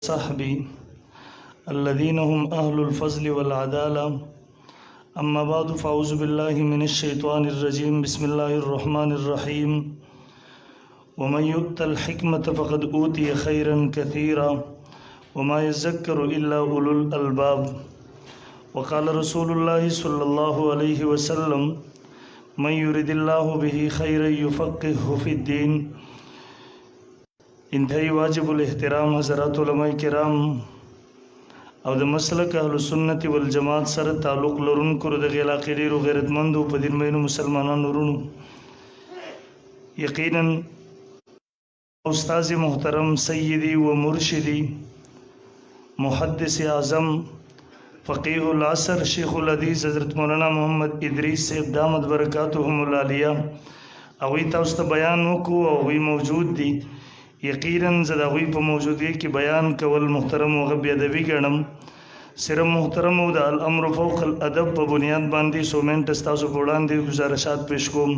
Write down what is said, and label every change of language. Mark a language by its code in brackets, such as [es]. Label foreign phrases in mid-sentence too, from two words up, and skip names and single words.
[ar] صحبي الذين هم أهل الفضل والعدالة أما بعد فأعوذ بالله من الشيطان الرجيم بسم الله الرحمن الرحيم ومن يؤت الحكمة فقد أوتي خيرا كثيرا وما يذكر إلا أولو الألباب وقال رسول الله صلى الله عليه وسلم من يرد الله به خيرا يفقهه في الدين. [ps] انتهائی واجب الاحترام حضرات علماء کرام او د مسلک اهل سنت والجماعت سره تعلق لرونکو د علاقې ډیرو غیرتمندو په دین مینو مسلمانانو ورونو، یقینا استاد محترم سیدی و مرشدی محدث اعظم فقیہ العصر شیخ الحدیث حضرت مولانا محمد ادریس صاحب [ar] دامت برکاتهم العالیہ [ps] اوی تاسو ته بیان وکړو او وی موجود دي. یقینا زه د هغوی په موجودګۍ کې بیان کول محترم او غبي ادبي ګڼم. صرف محترم او د [ar] الامر فوق الادب [ps] په بنیاد باندې 100 منټ ستاسو په وړاندې گزارشات پیش کوم.